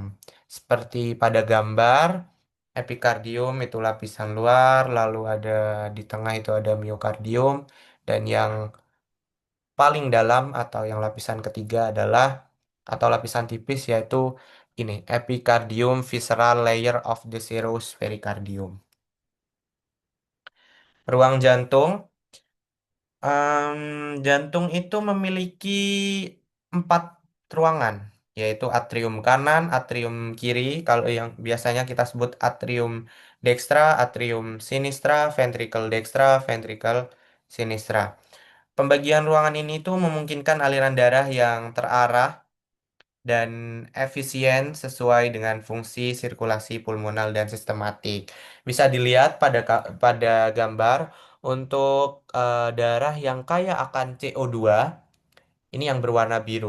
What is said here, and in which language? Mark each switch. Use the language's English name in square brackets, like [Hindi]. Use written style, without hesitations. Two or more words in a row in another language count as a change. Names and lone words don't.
[Indonesian] Seperti pada gambar, epikardium itu lapisan luar, lalu ada di tengah itu ada miokardium, dan yang paling dalam atau yang lapisan ketiga adalah atau lapisan tipis yaitu ini epicardium [English] visceral layer of the serous pericardium. [Indonesian] Ruang jantung. Jantung itu memiliki 4 ruangan, yaitu atrium kanan, atrium kiri, kalau yang biasanya kita sebut atrium dextra, atrium sinistra, ventricle dextra, ventricle sinistra. Pembagian ruangan ini tuh memungkinkan aliran darah yang terarah dan efisien sesuai dengan fungsi sirkulasi pulmonal dan sistematik. Bisa dilihat pada gambar untuk darah yang kaya akan CO2, ini yang berwarna biru.